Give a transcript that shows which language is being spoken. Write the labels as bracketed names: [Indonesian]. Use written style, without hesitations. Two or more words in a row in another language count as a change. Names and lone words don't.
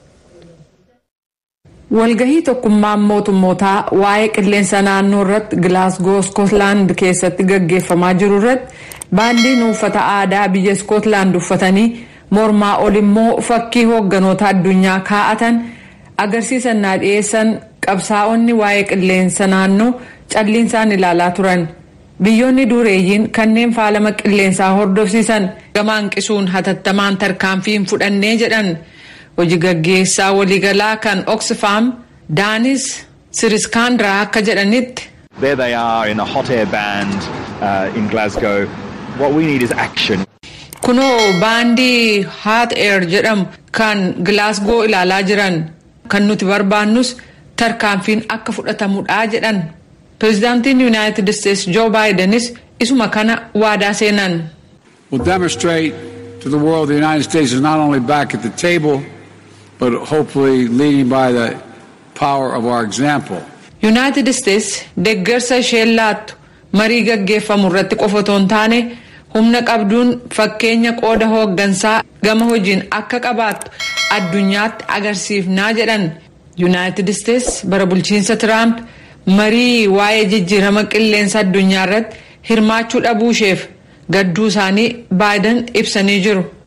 [Oromo] Walgahii tokkummaan mootummootaa waa'ee qilleensa naannoo irratti Glasgow Scotland keessatti gaggeeffamaa jiru irratti baandiin uffata aadaa biyya Scotland uffatanii mormaa ol immoo fakkii hoogganoota addunyaa kaa'atan agarsiisan dhiyeessan qabsaa'onni waa'ee qilleensa naannoo calliinsaan ilaalaa turan. Biyyoonni dureeyyiin kanneen faalama qilleensaa hordofsiisan gama hanqisuun hatattamaan tarkaanfiin fudhannee jedhan. Hojii gaggeessaa waliigalaa kan Oxfam Daanis Siriskaandiraa akka jedhanitti. [English] There they are in a hot air band in Glasgow. What we need is action. [Oromo] Kunoo baandii [English] hot air [Oromo] jedhamu kan Glasgow ilaalaa jiran kan nuti barbaannus tarkaanfiin akka fudhatamudha jedhan. Pirezidaantiin United States Joe Bidenis isuma kana waadaa seenan. [English] We'll demonstrate to the world the United States is not only back at the table but hopefully leading by the power of our example. [Oromo] United States deeggarsa ishee laattu marii gaggeeffamu irratti qofa otoo hin taane humna qabduun fakkeenya qooda hooggansaa gama hojiin akka qabaattu addunyaatti agarsiifnaa jedhan. United States bara bulchiinsa Trump marii waa'ee jijjiirama qilleensa addunyaa irratti hirmaachuu dhabuu isheef gadduu isaanii Biden ibsanii jiru.